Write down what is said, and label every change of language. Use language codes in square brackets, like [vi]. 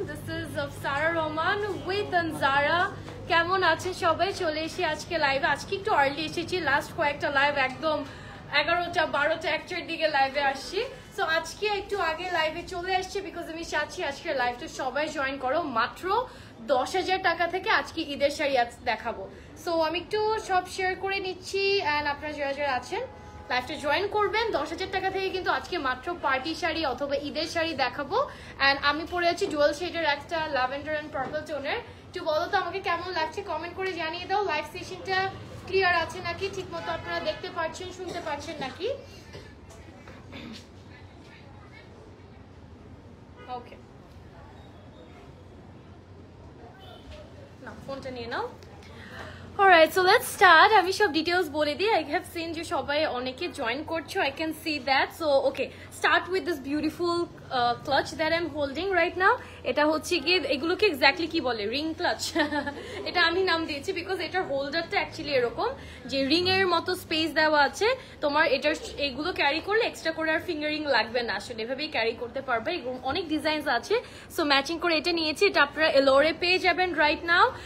[en] This is Sara Roman with Anzara. [bn] কেমন আছেন সবাই? চলে এসেছি আজকে লাইভে। আজকে একটু আর্লি এসেছি, লাস্ট কয়েকটা লাইভ একদম 11টা 12টা 1টার দিকে লাইভে আসছি। সো আজকে একটু আগে লাইভে চলে আসছি বিকজ আমি চাচ্ছি আজকের লাইভটা সবাই জয়েন করো। মাত্র 10,000 টাকা থেকে আজকে ঈদের শাড়ি দেখাবো। সো আমি একটু সব শেয়ার করে নিচ্ছি অ্যান্ড আপনারা যারা যারা আছেন লাইভটা জয়েন করবেন। 10,000 টাকা থেকে কিন্তু আজকে মাত্র পার্টি শাড়ি অথবা ঈদের শাড়ি দেখাবো। অ্যান্ড আমি পরে আছি ডুয়াল শেডের একটা ল্যাভেন্ডার অ্যান্ড পার্পল টোনের। একটু বলো তো আমাকে কেমন লাগছে, কমেন্ট করে জানিয়ে দাও। লাইভ সেশনটা ক্লিয়ার আছে নাকি, ঠিক মতো আপনারা দেখতে পাচ্ছেন শুনতে পাচ্ছেন নাকি? ওকে, না ফোনটা নিয়ে নাও। [en] Alright, so let's start. [bn] আমি সব ডিটেইলস বলে দিই। [en] I have seen [bn] যে সবাই অনেকে জয়েন করছো, [en] I can see that. So okay, start with this beautiful clutch that I'm holding right now. [bn] এটা হচ্ছে কি, এগুলোকে এক্স্যাক্টলি কি বলে, রিং ক্লাচ। এটা আমি নাম দিয়েছি বিকজ এটার হোল্ডারটা অ্যাকচুয়ালি এরকম যে রিং এর মতো স্পেস দেওয়া আছে। তোমার এটার এগুলো ক্যারি করলে এক্সট্রা করে আর ফিঙ্গারিং লাগবে না, আসলে এভাবেই ক্যারি করতে পারবে। অনেক ডিজাইনস আছে, সো ম্যাচিং করে এটা নিয়েছি। এটা আপনারা এলোরে পেয়ে যাবেন রাইট নাও।